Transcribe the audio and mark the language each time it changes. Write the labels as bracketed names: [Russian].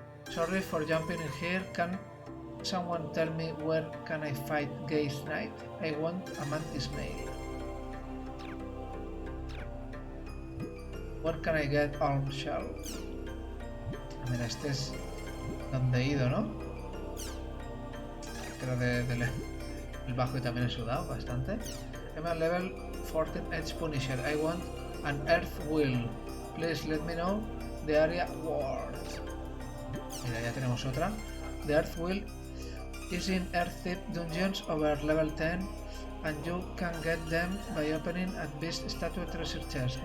[English] Sorry for jumping in here. Can someone tell me where can I fight Gaze Knight? I want a mantis mail. Where can I get Alm Shell? [Spanish] Mira, este es donde he ido, ¿no? Creo el bajo y también he sudado bastante. [English] I'm a level 14 Edge Punisher. I want an Earth Wheel. Please let me know the area ward. [Spanish] Mira, ya tenemos otra. [English] The Earth Wheel is in Earth Tip Dungeons over level 10 and you can get them by opening at Beast Statue Treasure Chest.